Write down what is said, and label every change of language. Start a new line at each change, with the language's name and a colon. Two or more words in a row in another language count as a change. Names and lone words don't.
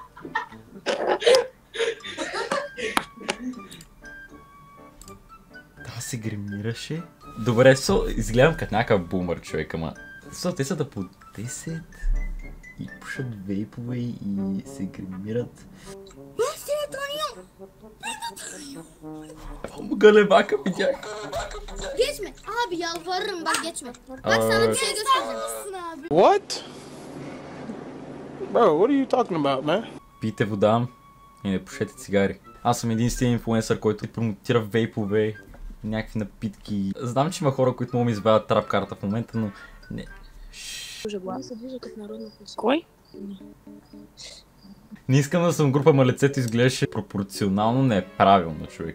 Bulgarian: Да се гримираше. Добре, изгледам като някакъв бумър, човек, ама... Те са да по 10 и пушат вейпове и се гримират. Галебака видях.
Turkish: Geçme. Abi yalvarırım bak geçme. Bak sana bir şey göstereceğim.
English: What? Bro, what are you talking about, man?
Bulgarian: Пийте вода и не пушете цигари. Аз съм единствен инфлуенсър, който промотира вейпове, някакви напитки. Знам, че има хора, които могат ми избавят
English: trap card
Bulgarian: в момента, но... Не. Кой? Не искам да съм група, ама лицето изглеждаше пропорционално неправилно, човек.